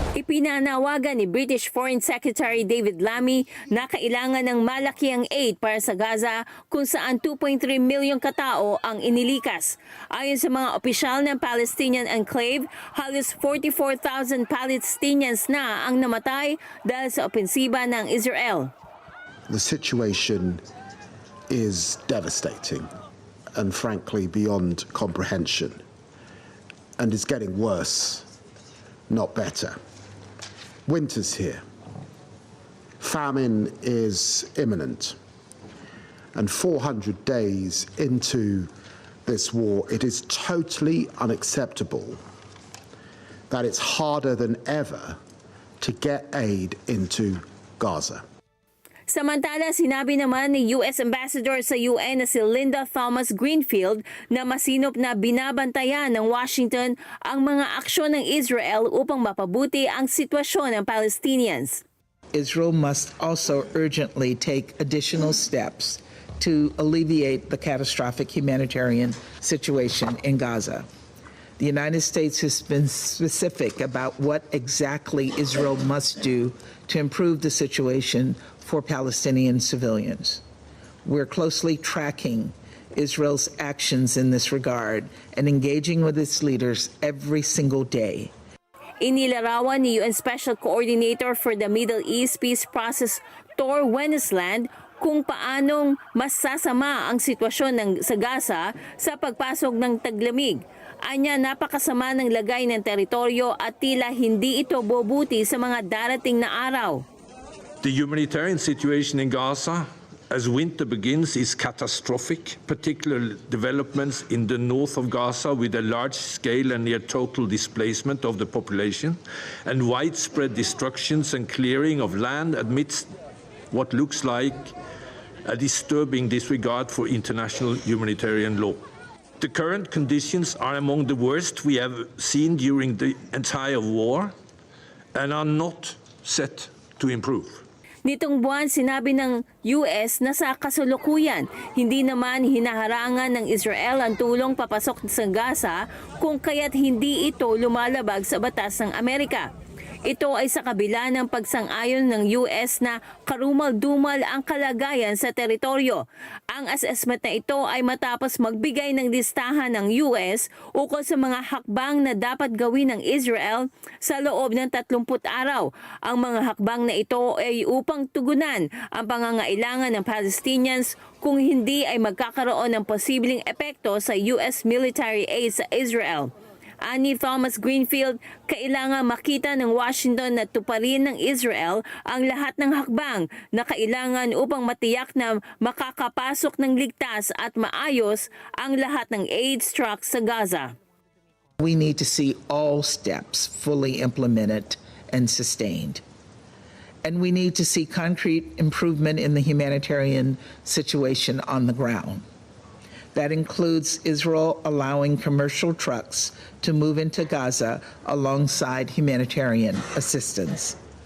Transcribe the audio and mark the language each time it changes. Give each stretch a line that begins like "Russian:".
Filipino: Pinanawagan ni British Foreign Secretary David Lammy na kailangan ng malakiang aid para sa Gaza kung saan 2.3 milyong katao ang inilikas. Ayon sa mga opisyal ng Palestinian Enclave, halos 44,000 Palestinians na ang namatay dahil sa opensiba ng Israel.
English: The situation is devastating and frankly beyond comprehension, and is getting worse, not better. Winter's here. Famine is imminent. And 400 days into this war, it is totally unacceptable that it's harder than ever to get aid into Gaza.
Filipino: Samantala, sinabi naman ni U.S. Ambassador sa UN na si Linda Thomas-Greenfield na masinop na binabantayan ng Washington ang mga aksyon ng Israel upang mapabuti ang sitwasyon ng Palestinians.
English: Israel must also urgently take additional steps to alleviate the catastrophic humanitarian situation in Gaza. The United States has been specific about what exactly Israel must do to improve the situation for Palestinian civilians. We're closely tracking Israel's actions in this regard and engaging with its leaders every single day.
Filipino: Inilarawan ni UN Special Coordinator for the Middle East Peace Process Tor Wennesland kung paanong mas sasama ang sitwasyon sa Gaza sa pagpasok ng taglamig. Anya, napakasama ng lagay ng teritoryo at tila hindi ito bobuti sa mga darating na araw.
English: The humanitarian situation in Gaza as winter begins is catastrophic, particularly developments in the north of Gaza with a large scale and near total displacement of the population and widespread destructions and clearing of land amidst what looks like a disturbing disregard for international humanitarian law. The current conditions are among the worst we have seen during the entire war and are not set to improve.
Filipino: Nitong buwan, sinabi ng US na sa kasalukuyan, hindi naman hinaharangan ng Israel ang tulong papasok sa Gaza kung kaya't hindi ito lumalabag sa batas ng Amerika. Ito ay sa kabila ng pagsang-ayon ng US na karumal-dumal ang kalagayan sa teritoryo. Ang assessment na ito ay matapos magbigay ng listahan ng US ukol sa mga hakbang na dapat gawin ng Israel sa loob ng 30 araw. Ang mga hakbang na ito ay upang tugunan ang pangangailangan ng Palestinians kung hindi ay magkakaroon ng posibleng epekto sa US military aid sa Israel. Ani Thomas-Greenfield, kailangan makita ng Washington na tuparin ng Israel ang lahat ng hakbang na kailangan upang matiyak na makakapasok ng ligtas at maayos ang lahat ng aid trucks sa Gaza.
English: We need to see all steps fully implemented and sustained. And we need to see concrete improvement in the humanitarian situation on the ground. That includes Israel allowing commercial trucks to move into Gaza alongside humanitarian assistance.